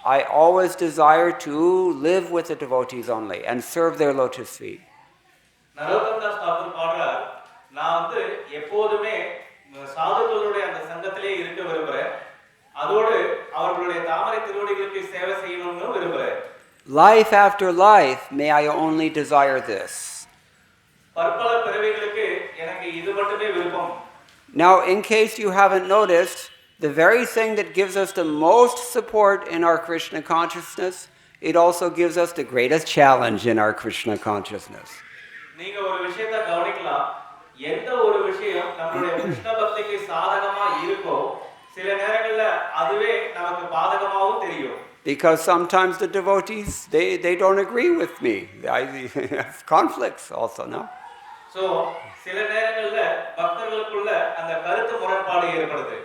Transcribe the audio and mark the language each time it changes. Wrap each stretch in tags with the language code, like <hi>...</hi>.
<en>I always desire to live with the devotees only and serve their lotus feet.</en> <ta>Narottam Das Thakur பாடுறார், நான் வந்து எப்போதுமே சாதுக்களுடைய அந்த சங்கத்திலே இருக்க விரும்புறேன், அதோடு அவர்களுடைய தாமரை திருவடிகளுக்கு சேவை செய்யணும்னு விரும்புறேன்.</ta> <en>Life after life, may I only desire this.</en> <ta>பற்பல பிறவிகளுக்கு எனக்கு இது மட்டுமே விருப்பம்.</ta> <en>Now, in case you haven't noticed, the very thing that gives us the most support in our Krishna consciousness, it also gives us the greatest challenge in our Krishna consciousness.</en> <ta>நீங்க ஒரு விஷயத்தை கவனிக்கலாம், எந்த ஒரு விஷயம் நம்மளுடைய கிருஷ்ண பக்திக்கு சாதகமா இருக்கோ சில நேரங்கள்ல அதுவே நமக்கு பாதகமாவும் தெரியும்.</ta> <en>Because sometimes the devotees, they don't agree with me. I have conflicts also, no?</en> <ta>So சில நேரங்கள்ல பக்தர்களுக்குள்ள அந்த கருத்து முரண்பாடு ஏற்படுது.</ta>